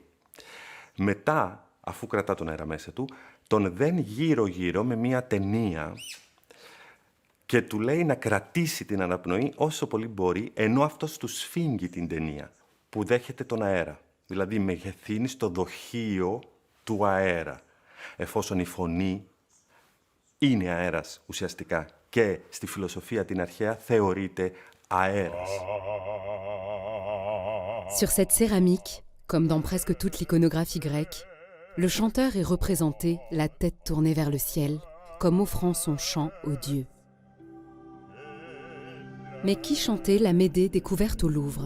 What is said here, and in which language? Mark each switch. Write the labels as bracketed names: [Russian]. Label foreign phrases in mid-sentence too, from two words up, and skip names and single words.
[Greek] Μετά, αφού κρατά τον αέρα μέσα του, τον δένει γύρω-γύρω με μία ταινία και του λέει να κρατήσει την αναπνοή όσο πολύ μπορεί, ενώ αυτός του σφίγγει την ταινία που δέχεται τον αέρα. Δηλαδή μεγεθύνει στο δοχείο του αέρα, εφόσον η φωνή είναι αέρας ουσιαστικά και στη φιλοσοφία την αρχαία θεωρείται αέρας. [French] Sur cette céramique, comme dans presque toute l'iconographie grecque, le chanteur est représenté la tête tournée vers le ciel, comme offrant son chant aux dieux. Mais qui chantait la Médée découverte au Louvre?